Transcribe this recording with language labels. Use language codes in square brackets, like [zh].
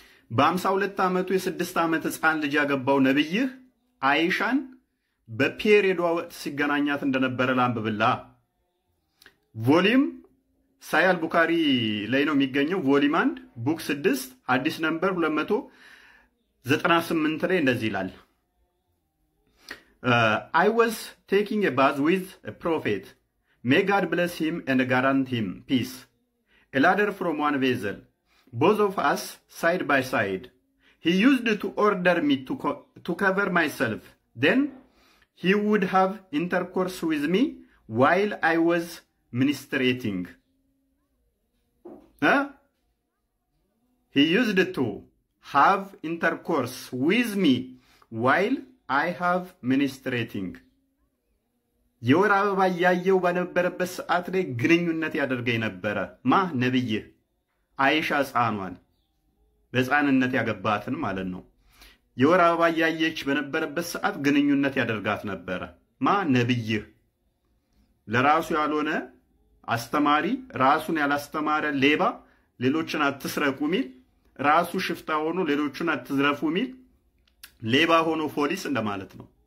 [am] በ52 ዓመቱ የ6 ዓመት ህፃን ልጅ ያገባው ነብይህ አይሻን በፔሪዮዷ ወቅት ሲገናኛት እንደነበረ ላንብብላ። ቮሊዩም ሳያል ቡካሪ ላይ ነው የሚገኘው። ቮሊዩም 1 ቡክ 6 ሐዲስ ነምበር 298 ላይ እንደዚህ ይላል። [en] I was taking a bath with a prophet. May God bless him and grant him peace. A ladder from one vessel, both of us side by side. He used to order me to cover myself. Then he would have intercourse with me while I was ministrating. He used to have intercourse with me while I have ministrating. [am] የወር አበባ ያየው በነበረበት ሰዓት ላይ ግንኙነት ያደርገኝ ነበረ። ማ ነብይ አይሻ ሕፃኗን በሕፃንነት ያገባትን ማለት ነው። የወር አበባ ያየች በነበረበት ሰዓት ግንኙነት ያደርጋት ነበረ። ማ ነብይ ለራሱ ያልሆነ አስተማሪ፣ ራሱን ያላስተማረ ሌባ፣ ሌሎችን አትስረቁ ሚል፣ ራሱ ሽፍታ ሆኖ ሌሎችን አትዝረፉ ሚል ሌባ ሆኖ ፖሊስ እንደማለት ነው።